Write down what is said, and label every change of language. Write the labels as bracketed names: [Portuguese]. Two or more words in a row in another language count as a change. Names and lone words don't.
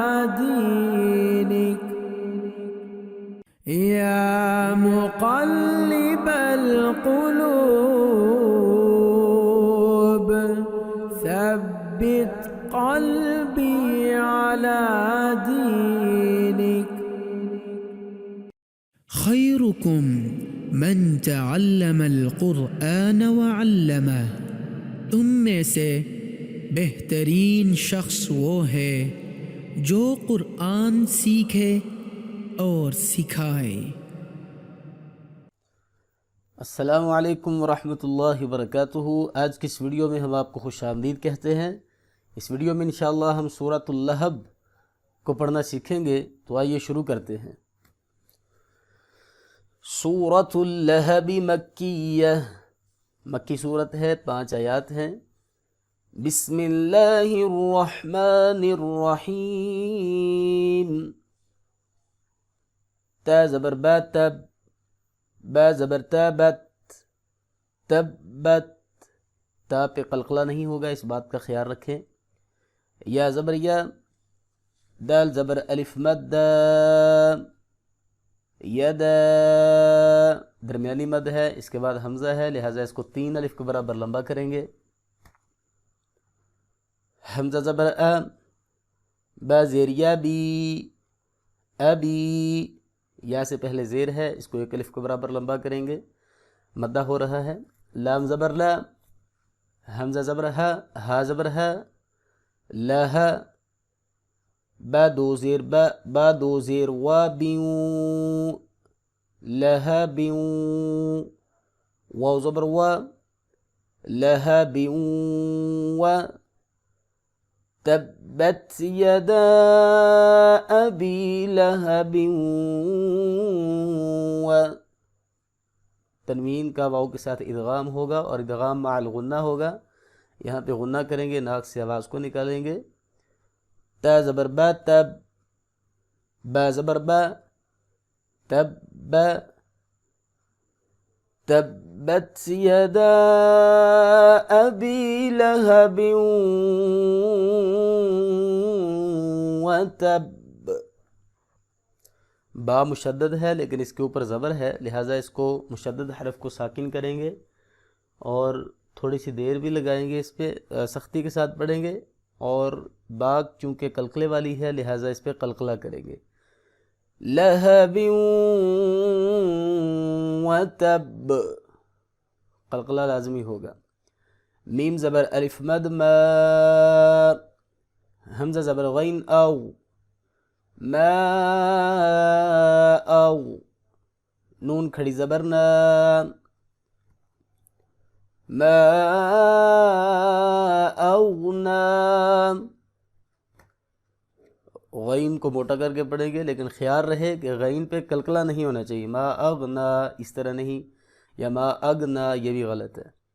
[Arabic] دینک یا مقلب القلوب ثبت قلبی علی دینک خیرکم من تعلم القرآن وعلمه، [Urdu] تم میں سے بہترین شخص وہ ہے جو قرآن سیکھے اور سکھائے۔ [Arabic] السلام علیکم ورحمۃ اللہ وبرکاتہ۔ [Urdu] آج کی اس ویڈیو میں ہم آپ کو خوش آمدید کہتے ہیں۔ اس ویڈیو میں [Arabic] انشاءاللہ [Urdu] ہم سورۃ اللہب کو پڑھنا سیکھیں گے، تو آئیے شروع کرتے ہیں۔ سورۃ اللہب مکیہ، مکی صورت ہے، 5 آیات ہیں۔ [Arabic] بسم اللہ الرحمن الرحیم۔ [Urdu] تا زبر با تب، با زبر تا بت، تبت، تا پہ قلقلہ نہیں ہوگا، اس بات کا خیال رکھیں۔ یا زبر یا، دال زبر الف مد دا، یدا، درمیانی مد ہے، اس کے بعد حمزہ ہے، لہٰذا اس کو 3 الف کے برابر لمبا کریں گے۔ حمزہ زبر ا، با زیر یا بی، ابی، یا سے پہلے زیر ہے، اس کو 1 الف کے برابر لمبا کریں گے، مدہ ہو رہا ہے۔ لام زبر لا، حمزہ زبر ہا، ہا زبر ہا، لہا، با 2 زیر با، با 2 زیر وا بیوں، لہا بیوں، واو زبر وا، لہا بیوں وا، [Arabic] تبت یدا ابی لہب و، [Urdu] تنوین کا واو کے ساتھ ادغام ہوگا اور ادغام مع الغنہ ہوگا، یہاں پہ غنہ کریں گے، ناک سے آواز کو نکالیں گے۔ تا زبر با تب، با زبر با، تب با، [Arabic] تبت یدا ابی لہب وتب، [Urdu] با مشدد ہے لیکن اس کے اوپر زبر ہے، لہٰذا اس کو مشدد حرف کو ساکن کریں گے اور تھوڑی سی دیر بھی لگائیں گے، اس پہ سختی کے ساتھ پڑھیں گے، اور با چونکہ قلقلے والی ہے لہٰذا اس پہ قلقلہ کریں گے۔ [Arabic] لہب وتب، [Urdu] قلقلہ لازمی ہوگا۔ میم زبر الف مد ما، حمزہ زبر غین او، ما او، نون کھڑی زبر نا، [Arabic] ما اغنا، [Urdu] غین کو موٹا کر کے پڑھیں گے، لیکن خیال رہے کہ غین پہ قلقلہ نہیں ہونا چاہیے، [Arabic] ما اغنا [Urdu] اس طرح نہیں، یا [Arabic] ما اغنا [Urdu] یہ بھی غلط ہے۔